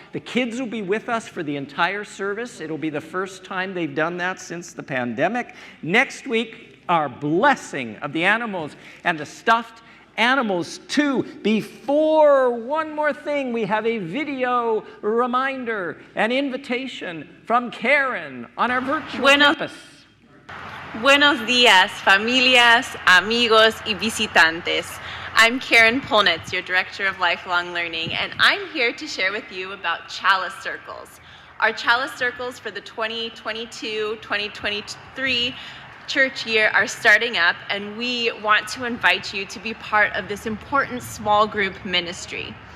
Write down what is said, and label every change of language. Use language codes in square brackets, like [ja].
[en] The kids will be with us for the entire service. It'll be the first time they've done that since the pandemic. Next week, our blessing of the animals and the stuffed animals too. Before one more thing, we have a video reminder, an invitation from Karen on our virtual campus. [es] Buenos días, familias, amigos y visitantes. [en] I'm Karen Polnitz, your Director of Lifelong Learning, and I'm here to share with you about Chalice Circles. Our Chalice Circles for the 2022-2023 church year are starting up, and we want to invite you to be part of this important small group ministry.